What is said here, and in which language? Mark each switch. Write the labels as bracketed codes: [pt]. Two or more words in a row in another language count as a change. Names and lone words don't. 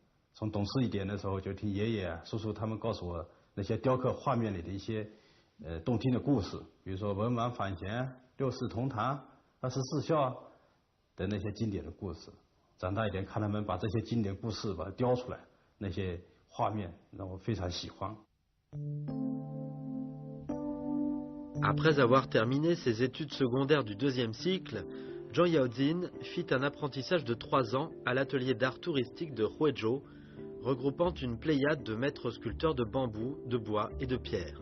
[zh] 从懂事一点的时候，就听爷爷叔叔他们告诉我那些雕刻画面里的一些动听的故事，比如说文王访贤、六世同堂、24孝的那些经典的故事。长大一点，看他们把这些经典故事把它雕出来，那些画面让我非常喜欢。 [fr] Après avoir terminé ses études secondaires du deuxième cycle, Zhang Yaozin fit un apprentissage de 3 ans à l'atelier d'art touristique de Huizhou, regroupant une pléiade de maîtres sculpteurs de bambou, de bois et de pierre.